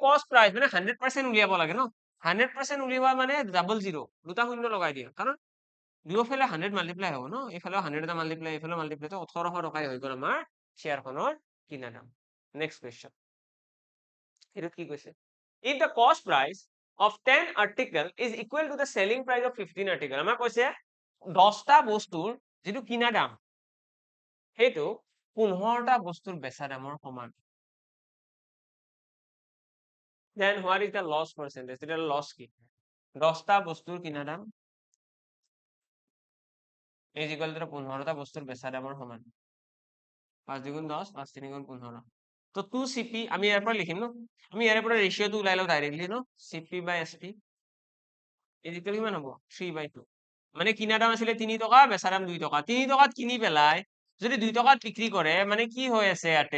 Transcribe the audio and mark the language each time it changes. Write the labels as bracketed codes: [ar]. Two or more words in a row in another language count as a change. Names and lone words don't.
[en] cost price, [as] মানে 100% উলিয়াব লাগে ন? 100% উলিওৱা মানে [en] double zero', [as] দুটা শূন্য লগাই দিয়া। কাৰণ দুয়োফালে 100 মাল্টিপ্লাই হ'ব ন? এইফালেও 100 এটা মাল্টিপ্লাই, এইফালেও মাল্টিপ্লাই, তো 1800 টকাই হৈ গ'ল আমাৰ শ্বেয়াৰখনৰ কিনা দাম। [en] next question. [as] এইটোত কি কৈছে? [en] If the cost price of 10 article is equal to the selling price of 15 article, [as] আমাক কৈছে 10টা বস্তুৰ যিটো কিনা দাম সেইটো 15টা বস্তুৰ বেচা দামৰ সমান। [en] Then what is the loss percentage? [as] তেতিয়া লছ কি? 10টা বস্তুৰ কিনা দাম [en] is equal to [as] 15টা বস্তুৰ বেচা দামৰ সমান। 5 2 গুণ 10, 5 3 গুণ 15। তো 2CP আমি ইয়াৰ পৰা লিখিম ন? আমি ইয়াৰ পৰা ৰেচিঅ'টো ওলাই লওঁ ডাইৰেক্টলি ন? CP বাই SP [en] is equal [as] কিমান হ'ব? 3/2। মানে কিনা দাম আছিলে 3 টকা, বেচা দাম 2 টকা। 3 টকাত কিনি পেলাই যদি 2 টকাত বিক্ৰী কৰে, মানে কি হৈ আছে ইয়াতে?